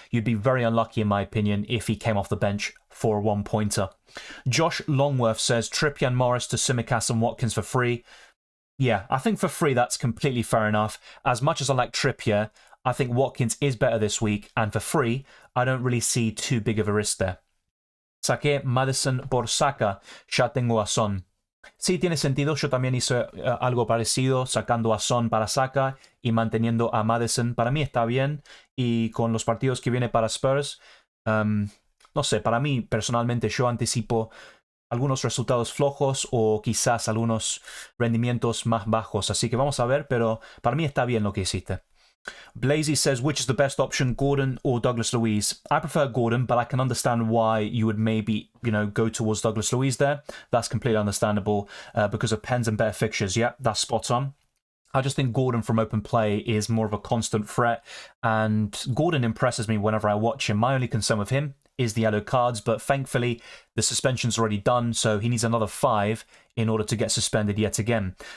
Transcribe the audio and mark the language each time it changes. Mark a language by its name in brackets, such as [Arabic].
[English] You'd be very unlucky, in my opinion, if he came off the bench for a 1-pointer. Josh Longworth says, Trippier and Morris to Tsimikas and Watkins for free. Yeah, I think for free that's completely fair enough. As much as I like Trippier, I think Watkins is better this week, and for free, I don't really see too big of a risk there. [Spanish] Saqué Maddison por Saka, ya tengo a Son. Sí, tiene sentido. Yo también hice algo parecido, sacando a Son para Saka y manteniendo a Maddison. Para mí está bien. Y con los partidos que viene para Spurs, no sé, para mí personalmente yo anticipo algunos resultados flojos o quizás algunos rendimientos más bajos. Así que vamos a ver, pero para mí está bien lo que hiciste. [English] Blazy says, which is the best option, Gordon or Douglas Luiz? I prefer Gordon, but I can understand why you would maybe, go towards Douglas Luiz there. That's completely understandable because of pens and better fixtures. Yeah, that's spot on. I just think Gordon from open play is more of a constant threat, and Gordon impresses me whenever I watch him. My only concern with him is the yellow cards, but thankfully the suspension's already done, so he needs another 5 in order to get suspended yet again.